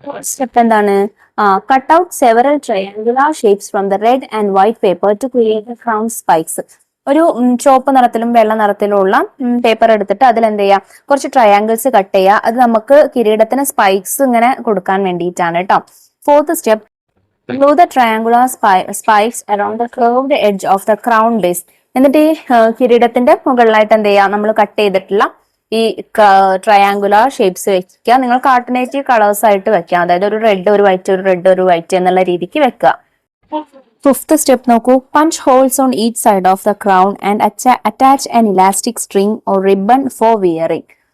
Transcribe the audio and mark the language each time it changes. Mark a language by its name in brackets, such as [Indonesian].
[English] Step എന്താണ്, cut out several triangular shapes from the red and white paper to create a crown spikes. [Malayalam] ഒരു ചുവപ്പ് നിറത്തിലും വെള്ള നിറത്തിലുള്ള പേപ്പർ എടുത്തിട്ട് അതിൽ എന്ത് ചെയ്യാം, കുറച്ച് ട്രയാങ്കിൾസ് കട്ട് ചെയ്യുക. അത് നമുക്ക് കിരീടത്തിന് സ്പൈക്സ് ഇങ്ങനെ കൊടുക്കാൻ വേണ്ടിയിട്ടാണ് കേട്ടോ. [English] Fourth step, glue the triangular spikes around the curved edge of the crown base. [Malayalam] എന്നിട്ട് ഈ കിരീടത്തിന്റെ മുകളിലായിട്ട് എന്ത് ചെയ്യാം, നമ്മൾ കട്ട് ചെയ്തിട്ടുള്ള ഈ ട്രയാങ്കുലർ ഷേപ്സ് വെക്കുക. നിങ്ങൾക്ക് ആൾട്ടർനേറ്റീവ് കളേഴ്സ് ആയിട്ട് വെക്കാം, അതായത് ഒരു റെഡ് ഒരു വൈറ്റ്, ഒരു റെഡ് ഒരു വൈറ്റ് എന്നുള്ള രീതിക്ക് വെക്കുക. [English] Fifth step നോക്കൂ, punch holes on each side of the crown and attach an elastic string or ribbon for wearing.